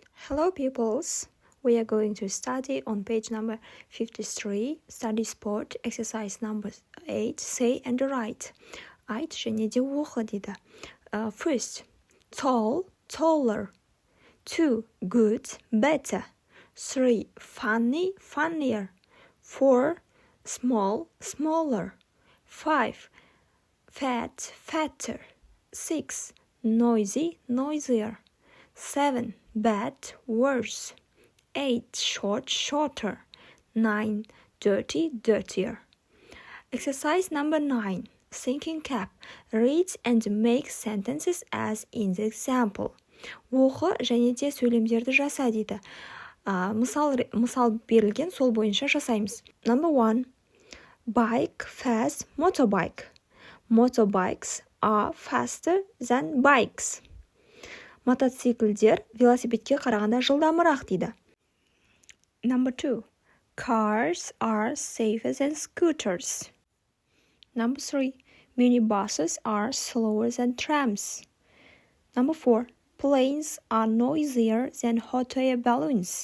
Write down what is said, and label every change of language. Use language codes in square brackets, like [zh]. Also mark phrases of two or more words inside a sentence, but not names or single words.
[en] Hello peoples, we are going to study on page number 53, study sport, exercise number 8, say and write. [kk] Айт және де оқы дейді. [en] First, tall, taller. 2, good, better. 3, funny, funnier. 4, small, smaller. 5, fat, fatter. 6, noisy, noisier. 7, bad, worse. 8, short, shorter. 9, dirty, dirtier. Exercise number 9. Thinking cap. Read and make sentences as in the example. [kk] Оқы және де сөйлемдерді жаса дейді. Мысал берілген, сол бойынша жасаймыз. [en] Number 1. Bike, fast, motorbike. Motorbikes are faster than bikes. [kk] Мотоциклдер велосипедке қарағанда жылдамырақ дейді. [en] Number 2. Cars are safer than scooters. Number 3. Minibuses are slower than trams. Number 4. Planes are noisier than hot air balloons.